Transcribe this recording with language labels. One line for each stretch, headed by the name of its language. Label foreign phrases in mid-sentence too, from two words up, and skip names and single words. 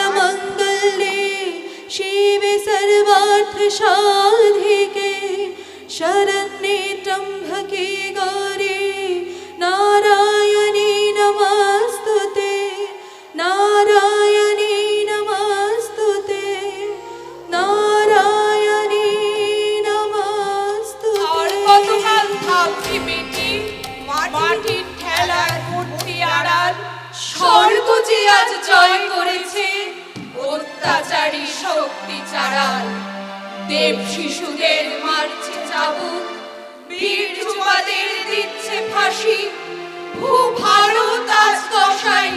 Sanskrit: सर्वमङ्गलमङ्गले शिवे सर्वार्थसाधिके, शरण्ये त्र्यम्बके गौरी नारायणी नमस्तुते नारायणी नमस्तुते नारायणी
Bangla: আর
Sanskrit: नमस्तुते
Bangla: কতকাল থাকবি বেটি মাটির ঠেলার মূর্তি আড়াল স্বর্গ যে আজ জয় করেছে অত্যাচারী শক্তি চাড়াল দেব শিশুদের মারছে চাবুক বীর যুবাদের দিচ্ছে ফাঁসি ভারত আজ দশায়